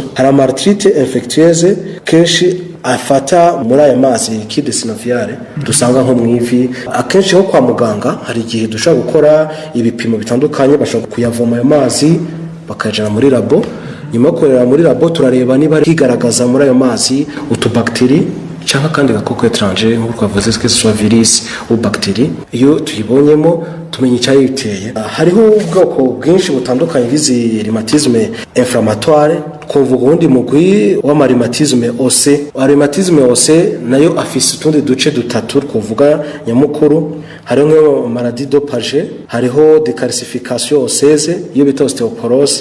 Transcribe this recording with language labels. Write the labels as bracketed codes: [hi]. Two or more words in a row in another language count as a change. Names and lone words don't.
[rw] Hari [fr] amarthrite infectieuse [rw] kenshi afata muri aya mazi [fr] liquide synoviale [rw] dusanga nko mwivi akenshi ho kwa muganga hari igihe dushaka gukora ibipimo bitandukanye bashobora kuyavoma ayo mazi bakajana muri labo nyuma korera muri labo turareba niba kigaragaza muri ayo mazi utubakteri cyangwa kandi gakoko étranger nk'uko twavuze [fr] que soit virus ou bactérie [rw] iyo tuyibonyemo tumenya icyayiteye. [rn] Hariho ubwoko bwinshi butandukanye bw'izi [fr] rhumatisme inflammatoire [rn] kuvuga ubundi mugwi w'amarhumatisme ose. Rhumatisme ose nayo afise utundi duce dutatu kuvuga nyamukuru hariho [fr] maladie de Paget [rn] hariho [fr] decalcification osseuse [rn] iyo bita osteoporose.